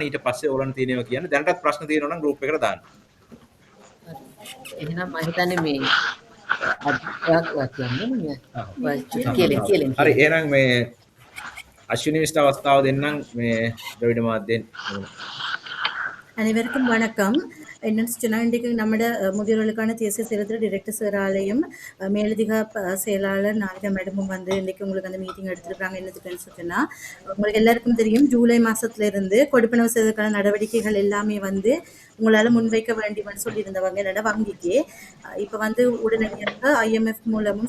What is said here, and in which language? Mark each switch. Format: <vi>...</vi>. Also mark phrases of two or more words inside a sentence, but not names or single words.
<si>ඊට පස්සේ ඔයගොල්ලන් තියෙනවා කියන්නේ දැනටත් ප්‍රශ්න තියෙනවා නම් ගෲප් එකට දාන්න. එහෙනම් මම හිතන්නේ මේ අදක් කියන්නේ හරි එහෙනම් මේ අශ්විනි විශ්ව අවස්ථාව දෙන්නම් මේ ද්‍රවිඩ මාධ්‍යෙන්.</si> <ta>அனைவருக்கும் வணக்கம். என்னன்னு சொன்னா இன்றைக்கு நம்மட முதியோர்களுக்கான தேசிய செயலகத்தில் டிரெக்டர் சாராலையும் மேலதிக செயலாளர் நாளிகா மேடமும் வந்து இன்றைக்கு உங்களுக்கு அந்த மீட்டிங் எடுத்திருக்காங்க. என்னதுக்குன்னு சொன்னா உங்களுக்கு எல்லாருக்கும் தெரியும் ஜூலை மாசத்துல இருந்து கொடுப்பனவு செய்வதற்கான நடவடிக்கைகள் எல்லாமே வந்து உங்களால முன்வைக்க வேண்டியவன்னு சொல்லியிருந்தவங்க என்னோட வங்கிக்கு இப்ப வந்து உடனடியாக IMF மூலமும்</ta>